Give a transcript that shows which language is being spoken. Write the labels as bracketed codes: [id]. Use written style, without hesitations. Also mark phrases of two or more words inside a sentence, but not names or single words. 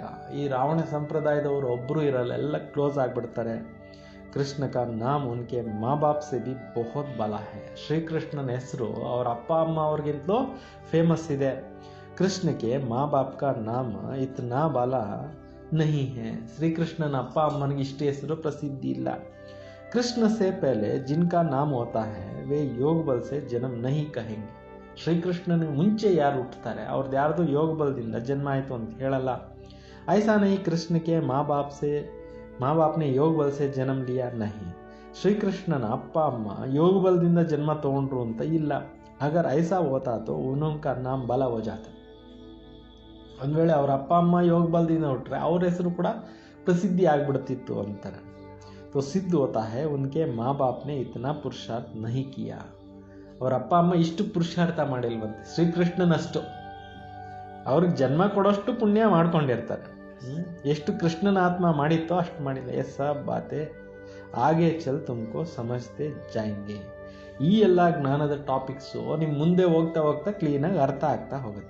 [kn] ಈ ರಾವಣ ಸಂಪ್ರದಾಯದವರು ಒಬ್ಬರು ಇರಲ್ಲ, ಎಲ್ಲ ಕ್ಲೋಸ್ ಆಗಿಬಿಡ್ತಾರೆ. [hi] कृष्ण का नाम उनके माँ बाप से भी बहुत बड़ा है. [kn] ಶ್ರೀಕೃಷ್ಣನ ಹೆಸರು ಅವ್ರ ಅಪ್ಪ ಅಮ್ಮ ಅವ್ರಿಗಿಂತಲೂ ಫೇಮಸ್ ಇದೆ. [hi] कृष्ण के माँ बाप का नाम इतना बड़ा नहीं है. [kn] ಶ್ರೀಕೃಷ್ಣನ ಅಪ್ಪ ಅಮ್ಮನಿಗೆ ಇಷ್ಟು ಹೆಸರು ಪ್ರಸಿದ್ಧಿ ಇಲ್ಲ. [hi] कृष्ण से पहले जिनका नाम होता है वे योग बल से जन्म नहीं कहेंगे. [kn] ಶ್ರೀಕೃಷ್ಣನಿಗೆ ಮುಂಚೆ ಯಾರು ಹುಟ್ಟುತ್ತಾರೆ ಅವ್ರದ್ದು ಯಾರ್ದು ಯೋಗ ಬಲದಿಂದ ಜನ್ಮ ಆಯಿತು ಅಂತ ಹೇಳಲ್ಲ. [hi] ऐसा नहीं कृष्ण के माँ बाप ने योग बल से जन्म लिया नहीं. [kn] ಶ್ರೀಕೃಷ್ಣನ ಅಪ್ಪ ಅಮ್ಮ ಯೋಗ ಬಲದಿಂದ ಜನ್ಮ ತಗೊಂಡ್ರು ಅಂತ ಇಲ್ಲ. [hi] अगर ऐसा होता तो उनका नाम बला हो जाता. [kn] ಒಂದು ವೇಳೆ ಅವ್ರ ಅಪ್ಪ ಅಮ್ಮ ಯೋಗ ಬಲದಿಂದ ಹುಟ್ಟರೆ ಅವ್ರ ಹೆಸರು ಕೂಡ ಪ್ರಸಿದ್ಧಿ ಆಗ್ಬಿಡ್ತಿತ್ತು ಅಂತಾರೆ. [hi] तो सिद्ध होता है उनके माँ बाप ने इतना पुरुषार्थ नहीं किया. [kn] ಅವ್ರ ಅಪ್ಪ ಅಮ್ಮ ಇಷ್ಟು ಪುರುಷಾರ್ಥ ಮಾಡಿಲ್ವಂತೆ ಶ್ರೀಕೃಷ್ಣನಷ್ಟು. ಅವ್ರಿಗೆ ಜನ್ಮ ಕೊಡೋಷ್ಟು ಪುಣ್ಯ ಮಾಡ್ಕೊಂಡಿರ್ತಾರೆ. ಎಷ್ಟು ಕೃಷ್ಣನ ಆತ್ಮ ಮಾಡಿತ್ತೋ ಅಷ್ಟು ಮಾಡಿಲ್ಲ. [hi] ये सब बातें आगे चल तुमको समझते जाएंगे. [kn] ಈ ಎಲ್ಲ ಜ್ಞಾನದ ಟಾಪಿಕ್ಸು ನಿಮ್ಮ ಮುಂದೆ ಹೋಗ್ತಾ ಹೋಗ್ತಾ ಕ್ಲೀನಾಗಿ ಅರ್ಥ ಆಗ್ತಾ ಹೋಗುತ್ತೆ.